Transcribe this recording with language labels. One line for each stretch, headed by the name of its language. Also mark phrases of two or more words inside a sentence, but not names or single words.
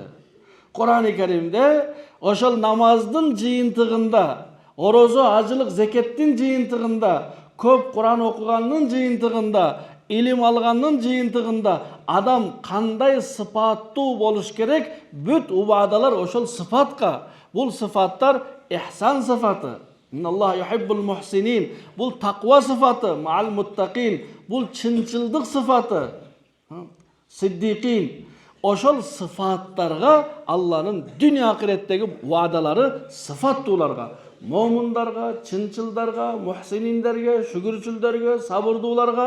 Kyrgyz: Кур'ан-ы Керимде ошол намаздын жыйынтыгында, орозо, ажылык, зекеттин жыйынтыгында, көп Кур'ан окуганын жыйынтыгында, илим алганын жыйынтыгында адам кандай сыпаттуу болуш керек, бүт убадалар ошол сыпатка. Бул сыпаттар ихсан сыфаты.
Arabic: إن الله يحب المحسنين.
Kyrgyz: Бул таква сыфаты,
Arabic: маал муттакин.
Kyrgyz: Бул чынчылдык сыфаты. Сиддикин. Ошол сыфаттарга Алланын дүйнө акыреттеги ваадалары сыфаттууларга, момундарга, чынчылдарга, мухсининдерге, шүгүрчүлдөргө, сабырдууларга.